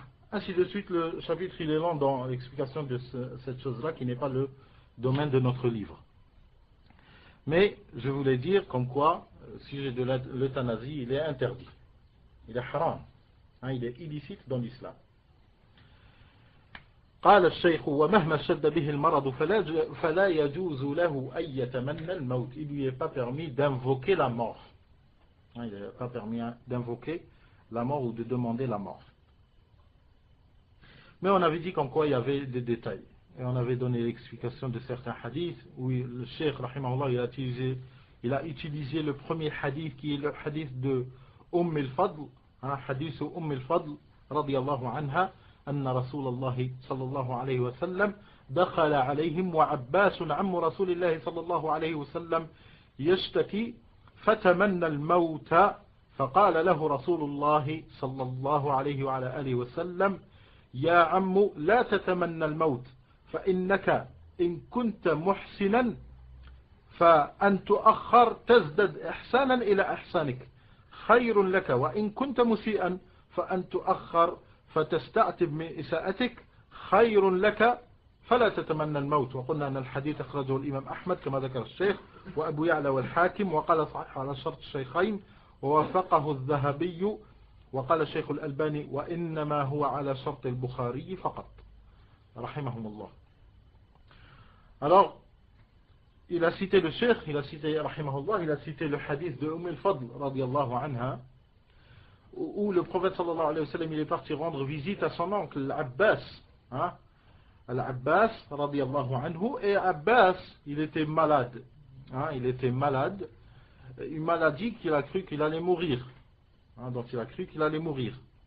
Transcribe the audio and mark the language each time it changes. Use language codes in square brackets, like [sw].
[fr] Ainsi de suite, le chapitre, il est long dans l'explication de cette chose-là, qui n'est pas le domaine de notre livre. Mais, je voulais dire comme quoi, le sujet de l'euthanasie, il est interdit. Il est haram. Hein, il est illicite dans l'islam. [ar] قال الشيخ ومهما شد به المرض فلا يجوز له أن يتمنى الموت. [fr] Il lui est pas permis d'invoquer la mort. Il n'est pas permis d'invoquer la mort ou de demander la mort. Mais on avait dit qu'en quoi il y avait des détails. Et on avait donné l'explication de certains hadiths où le Cheikh rahimahullah il a utilisé le premier hadith qui est le hadith de al-Fadl, hadith al-Fadl radiyallahu anha. [ar] أن رسول الله صلى الله عليه وسلم دخل عليهم وعباس عم رسول الله صلى الله عليه وسلم يشتكي فتمنى الموت فقال له رسول الله صلى الله عليه وعلى آله وسلم يا عم لا تتمنى الموت فإنك إن كنت محسنا فأن تؤخر تزدد إحسانا إلى إحسانك خير لك وإن كنت مسيئا فأن تؤخر فتستعتب من إساءتك خير لك فلا تتمنى الموت. وقلنا أن الحديث أخرجه الإمام أحمد كما ذكر الشيخ وأبو يعلى والحاكم وقال صحيح على شرط الشيخين ووافقه الذهبي وقال الشيخ الألباني وإنما هو على شرط البخاري فقط رحمهم الله. [fr] Alors il a cité le cheikh, il a cité rahimahullah, il a cité le hadith de al-Fadl radiyallahu anha où le prophète sallallahu alayhi wa sallam il est parti rendre visite à son oncle l'Abbas, hein, l'Abbas radiyallahu anhu, et Abbas il était malade, hein, il était malade, une maladie qu'il a cru qu'il allait mourir, hein, donc il a cru qu'il allait mourir.